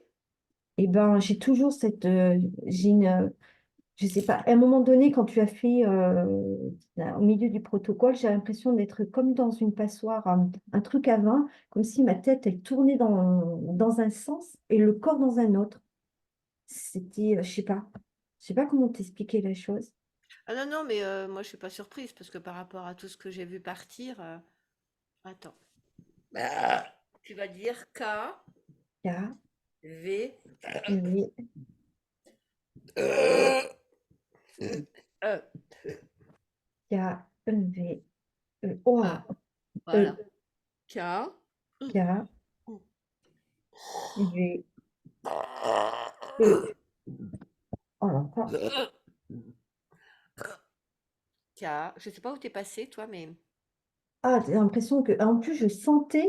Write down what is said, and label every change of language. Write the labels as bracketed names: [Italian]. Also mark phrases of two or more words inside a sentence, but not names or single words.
[French] Eh ben, j'ai toujours je sais pas, à un moment donné, quand tu as fait au milieu du protocole, j'ai l'impression d'être comme dans une passoire, un truc à vin, comme si ma tête, elle tournait dans un sens et le corps dans un autre. C'était, je sais pas comment t'expliquer la chose. Ah non, non, mais moi, je suis pas surprise parce que par rapport à tout ce que j'ai vu partir, attends. Tu vas dire K, K, V, V, E. K, V, E. Oh, Ah, E, voilà. K, K, V, E. Oh là là. K. Je sais pas où t'es passé, toi, mais. Ah, j'ai l'impression que, en plus, je sentais